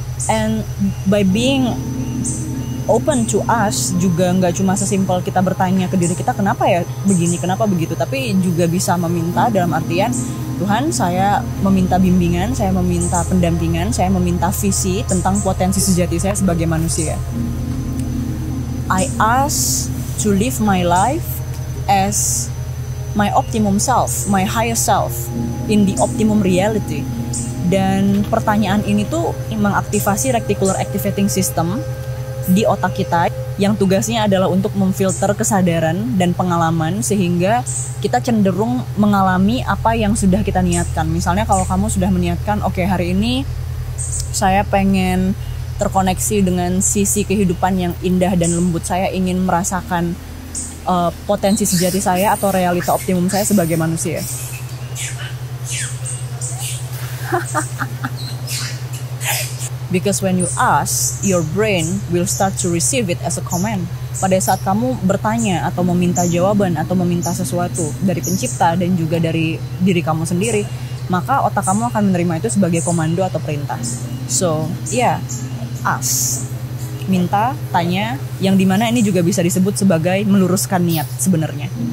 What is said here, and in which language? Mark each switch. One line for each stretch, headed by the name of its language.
English: And by being open to us
Indonesian: juga nggak cuma sesimpel kita bertanya ke diri kita kenapa ya begini, kenapa begitu, tapi juga bisa meminta dalam artian Tuhan, saya meminta bimbingan, saya meminta pendampingan, saya meminta visi tentang potensi sejati saya sebagai manusia.
English: I ask to live my life as my optimum self, my highest self, in the optimum reality.
Indonesian: Dan pertanyaan ini tuh mengaktifasi reticular activating system di otak kita yang tugasnya adalah untuk memfilter kesadaran dan pengalaman sehingga kita cenderung mengalami apa yang sudah kita niatkan. Misalnya kalau kamu sudah meniatkan, oke, hari ini saya pengen terkoneksi dengan sisi kehidupan yang indah dan lembut, saya ingin merasakan potensi sejati saya atau realita optimum saya sebagai manusia.
English: Because when you ask, your brain will start to receive it as a command.
Indonesian: Pada saat kamu bertanya atau meminta jawaban atau meminta sesuatu dari pencipta dan juga dari diri kamu sendiri, maka otak kamu akan menerima itu sebagai komando atau perintah.
English: So, ask.
Indonesian: Minta, tanya, yang dimana ini juga bisa disebut sebagai meluruskan niat sebenarnya.